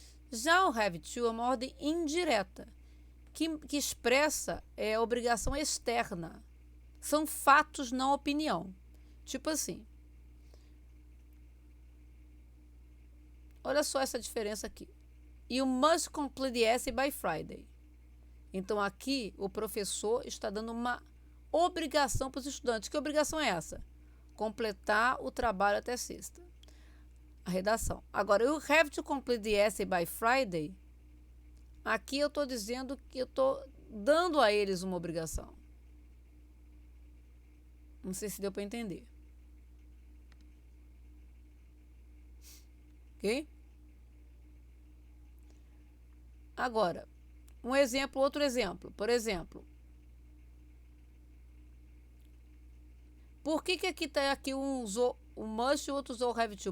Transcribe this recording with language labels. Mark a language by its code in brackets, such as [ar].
[pt] Já o have to é uma ordem indireta, que expressa a obrigação externa. São fatos, não opinião. Tipo assim. Olha só essa diferença aqui. [en] You must complete the essay by Friday. [pt] Então, aqui, o professor está dando uma obrigação para os estudantes. Que obrigação é essa? Completar o trabalho até sexta. A redação. [en] Agora, you have to complete the essay by Friday. [pt] Aqui eu estou dizendo que eu estou dando a eles uma obrigação. Não sei se deu para entender. Ok? Agora, outro exemplo. Por exemplo, por que aqui um usou o must e o outro usou o have to?